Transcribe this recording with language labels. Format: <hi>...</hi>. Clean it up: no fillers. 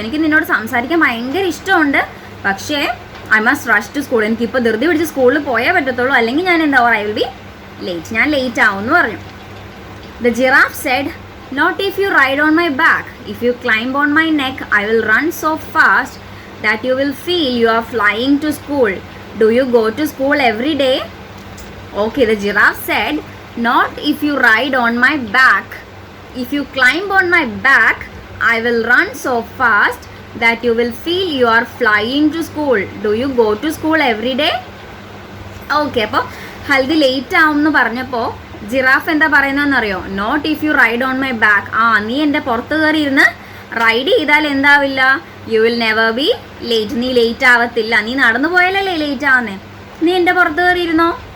<ml>എനിക്ക് നിന്നോട് സംസാരിക്കാൻ ഭയങ്കര ഇഷ്ടമുണ്ട്, പക്ഷേ</ml> <en>I must rush to school.</en> <ml>എനിക്കിപ്പോൾ ധൃതി പിടിച്ച് സ്കൂളിൽ പോയേ പറ്റത്തുള്ളൂ, അല്ലെങ്കിൽ ഞാൻ എന്താവും?</ml> <en>I will be late.</en> <ml>ഞാൻ ലേറ്റ് ആവും എന്ന് പറഞ്ഞു.</ml> <en>The giraffe said, not if you ride on my back. If you climb on my neck I will run so fast that you will feel you are flying to school. Do you go to school every day? Okay, the giraffe said, not if you ride on my back. If you climb on my back, I will run so fast that you will feel you are flying to school. Do you go to school every day?</en> <ml>Okay, അപ്പോൾ haldi late ആവും എന്ന് പറഞ്ഞപ്പോൾ giraffe എന്താ പറയുന്നതെന്നറിയോ?</ml> <en>Not if you ride on my back.</en> <ml>നീ എൻ്റെ പുറത്ത് കയറി ഇരുന്ന് റൈഡ് ചെയ്താൽ എന്താവില്ല?</ml> <en>You will never be late.</en> <ml>നീ ലേറ്റ് ആവത്തില്ല. നീ നടന്നു പോയാലല്ലേ ലേറ്റ് ആവുന്നേ. നീ എൻ്റെ പുറത്ത് കയറിയിരുന്നോ?</ml>